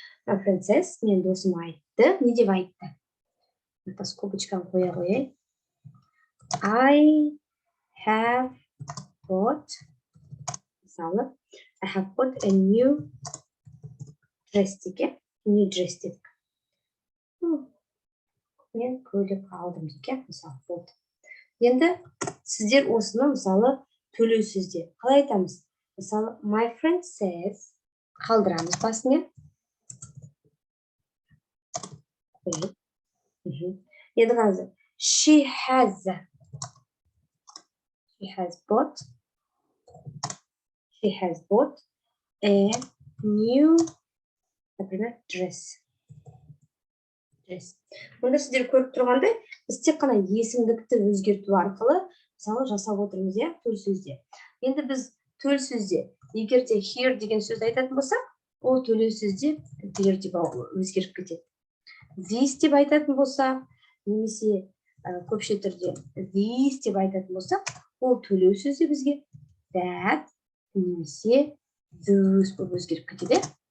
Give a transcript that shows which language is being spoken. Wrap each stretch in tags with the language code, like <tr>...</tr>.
<en>My friend says,</en> <kk>мен досым айтты. Не деп айтты? Ата скобочканы қоя қояй.</kk> <en>I have bought, мысалы, I have bought a new dress деге. New dress дедік.</en> <kk>Мен көйлек алдым деге, мысалы, болды. Енді сіздер осыны, мысалы, төлеу сөзде қалай айтамыз? Мысалы,</kk> <en>my friend says,</en> <kk>қалдырамыз басына. Енді қараңыздар,</kk> <en>she has bought a new, например, dress.</en> <kk>Мұнда сіздер көріп тұрғандай, біз тек қана есімдікті өзгерту арқылы мысалы жасап отырмыз, төл сөзде. Енді біз төл сөзде, егер де here деген сөзді айтатын болсақ, ол төлеу сөзде there деп өзгеріп кетеді. This деп айтатын болсақ, немесе көпше түрде this деп айтатын болсақ, ол төлеу сөзде бізге that немесе those болып өзгеріп кетеді.</kk>